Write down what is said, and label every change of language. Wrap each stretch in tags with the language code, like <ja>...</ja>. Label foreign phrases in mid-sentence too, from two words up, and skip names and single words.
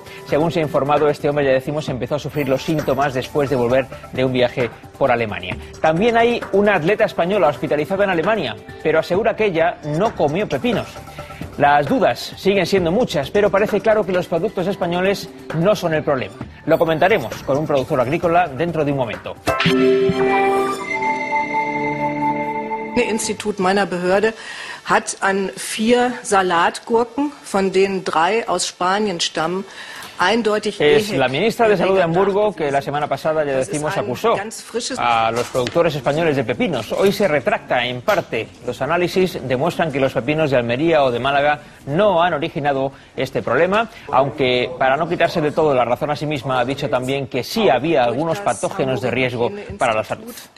<es>Según se ha informado, este hombre, ya decimos, empezó a sufrir los síntomas después de volver de un viaje por Alemania. También hay una atleta española hospitalizada en Alemania, pero asegura que ella no comió pepinos. Las dudas siguen siendo muchas, pero parece claro que los productos españoles no son el problema. Lo comentaremos con un productor agrícola dentro de un momento.</es> <de>Das Institut meiner Behörde hat an 4 Salatgurken, von denen 3 aus Spanien stammen,</de> <es>Es la ministra de Salud de Hamburgo que la semana pasada, ya decimos, acusó a los productores españoles de pepinos. Hoy se retracta en parte. Los análisis demuestran que los pepinos de Almería o de Málaga no han originado este problema, aunque para no quitarse de todo la razón a sí misma ha dicho también que sí había algunos patógenos de riesgo para la salud.</es>